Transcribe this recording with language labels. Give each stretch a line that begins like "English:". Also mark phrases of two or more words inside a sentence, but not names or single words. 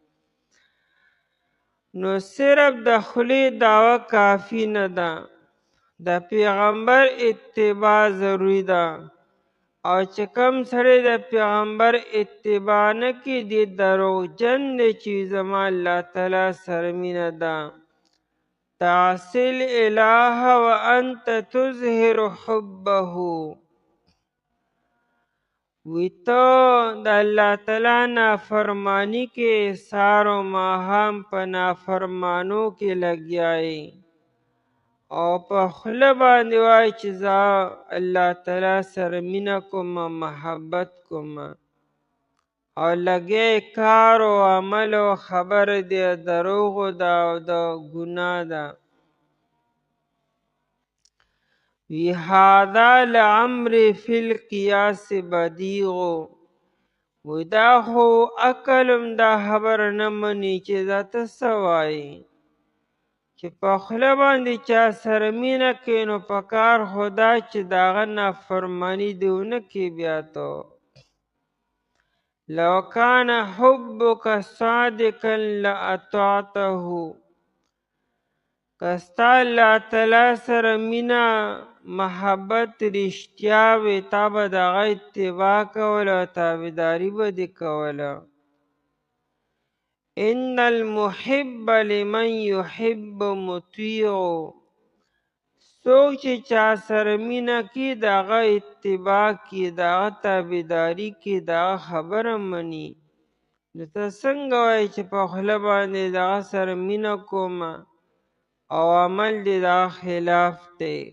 Pashto: نو صرف د خولې دعوه کافی نه ده، د پیغمبر اتباع ضروري ده. او چې کم سړی د پیغمبر اتباع نه کړي دی دروغجن دی چې زما الله تعالی سره مینه ده.
Arabic: تعصي الاله وانت تظهر حبه،
Pashto: وی ته د الله تعالی نافرمانی کې سهار و ماښام په نافرمانو کې لګیا یې، او په خوله باندې وایي چې زه الله تعالی سره مینه کوم، محبت کوم، او لګیا کار او عمل او خبره د دروغو ده او د ګناه ده. وی
Arabic: هذا لعمري فی القیاس بدیغ،
Pashto: وی دا خو عقل دا خبره نه مني چې دا ته څه وایي چې په خوله باندې چا سره مینه کوي، نو په کار خو دا چې د هغه نافرماني دې ونه کړي. بیا ته
Arabic: لو کان حبک صادقا لاطعته،
Pashto: که ستا الله تعالی سره مینه محبت رښتیا وي، تا به د هغه اتباع کوله او تابعداري به دې کوله.
Arabic: ان المحب لمن یحب مطیع،
Pashto: څوک چې چا سره مینه کوي د هغه اتباع کوي، د هغه تابعداري کوي، د هغه خبره مني. نو ته څنګه وایې چې په خوله باندې د هغه سره مینه کوم او عمل دې د هغه خلاف دی؟